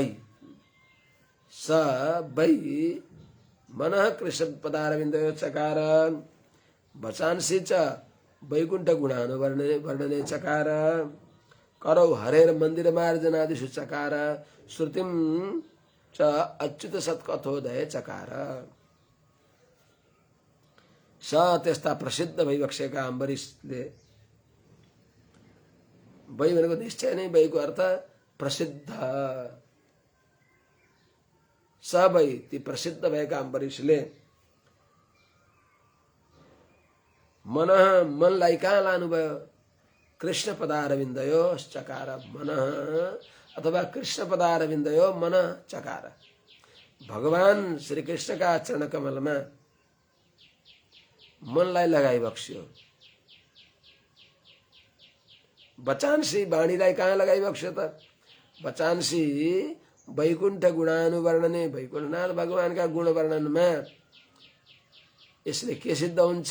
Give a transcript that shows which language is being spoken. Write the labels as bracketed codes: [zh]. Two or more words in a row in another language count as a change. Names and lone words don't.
[sa] स वै मनः कृष्ण पदारविन्दयो चकार वचांसी च वैकुण्ठ गुणानुवर्णने चकार करौ हरेर मन्दिर मार्जनादिषु चकार श्रुतिम च अच्युत सत्कथोदय चकार। [ne] स त्यस्ता प्रसिद्ध भइबक्सेका अम्बरीशले, वै भनेको निश्चय नै वैको अर्थ प्रसिद्ध, स वै ती प्रसिद्ध भएका अम्बरीशले मनलाई कहाँ लानुभयो? [sa] कृष्ण पदारविन्दयो चकार, [ne] मन अथवा [sa] कृष्ण पदारविन्दयो मन चकार। [ne] भगवान श्री कृष्ण का चरण कमलमा मनलाई लगाइबक्स्यो। बचांसी वाणीलाई कहाँ लगाइबक्स्यो त? [sa] बचांसी वैकुण्ठ गुणानुवर्णने, [ne] वैकुण्ठनाथ भगवानका गुण वर्णनमा यसले के सिद्ध हुन्छ?